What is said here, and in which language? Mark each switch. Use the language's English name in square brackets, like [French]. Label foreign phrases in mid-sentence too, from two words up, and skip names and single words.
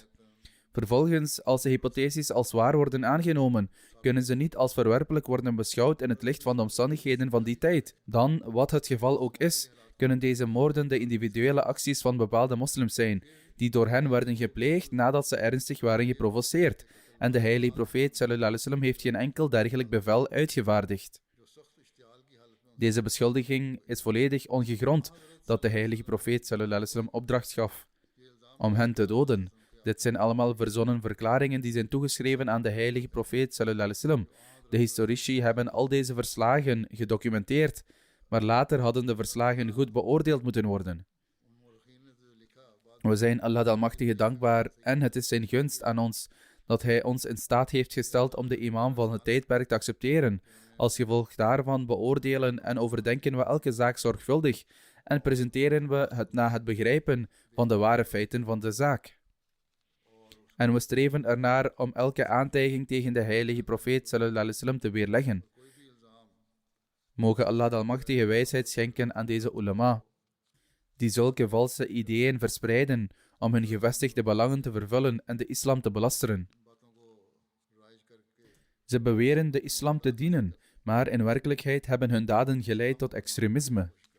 [Dutch] Vervolgens, als de hypotheses als waar worden aangenomen, kunnen ze niet als verwerpelijk worden beschouwd in het licht van de omstandigheden van die tijd. Dan, wat het geval ook is, kunnen deze moorden de individuele acties van bepaalde moslims zijn, die door hen werden gepleegd nadat ze ernstig waren geprovoceerd. En de heilige profeet [Arabic] صلى الله عليه وسلم [Dutch] heeft geen enkel dergelijk bevel uitgevaardigd. Deze beschuldiging is volledig ongegrond dat de heilige profeet [Arabic] صلى الله عليه وسلم [Dutch] opdracht gaf om hen te doden. Dit zijn allemaal verzonnen verklaringen die zijn toegeschreven aan de heilige profeet [Arabic] صلى الله عليه وسلم. [Dutch] De historici hebben al deze verslagen gedocumenteerd, maar later hadden de verslagen goed beoordeeld moeten worden. We zijn Allah de Almachtige dankbaar en het is zijn gunst aan ons dat hij ons in staat heeft gesteld om de imam van het tijdperk te accepteren. Als gevolg daarvan beoordelen en overdenken we elke zaak zorgvuldig en presenteren we het na het begrijpen van de ware feiten van de zaak. En we streven ernaar om elke aantijging tegen de heilige profeet [Arabic] صلى الله عليه وسلم [Dutch] te weerleggen. Mogen Allah de Almachtige wijsheid schenken aan deze ulama, die zulke valse ideeën verspreiden om hun gevestigde belangen te vervullen en de islam te belasteren. Ze beweren de islam te dienen, maar in werkelijkheid hebben hun daden geleid tot extremisme.